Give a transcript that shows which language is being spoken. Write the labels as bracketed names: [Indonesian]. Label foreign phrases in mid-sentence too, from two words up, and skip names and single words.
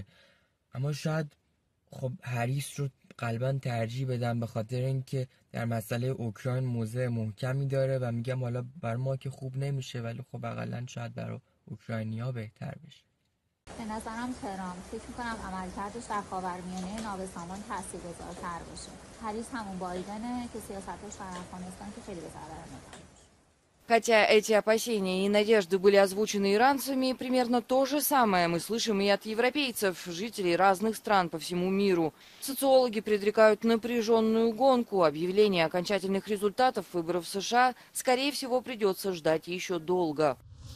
[Persian] اما شاید خب هریس رو قلبا ترجیح بدم به خاطر اینکه در مسئله اوکراین موضع محکمی داره و میگم حالا بر ما که خوب نمیشه ولی خب اقلا شاید برای اوکراینیا بهتر بشه. به نظرم ترامپ فکر میکنم عملکردش در خاورمیانه نابسامان تاثیرگذارتر باشه. هریس همون بایدنه که سیاستش در افغانستان که خیلی به ضرر می‌خوره. [Russian] Хотя эти опасения и надежды были озвучены иранцами, примерно то же самое мы слышим и от европейцев, жителей разных стран по всему миру. Социологи предрекают напряженную гонку. Объявление окончательных результатов выборов в США, скорее всего, придется ждать еще долго.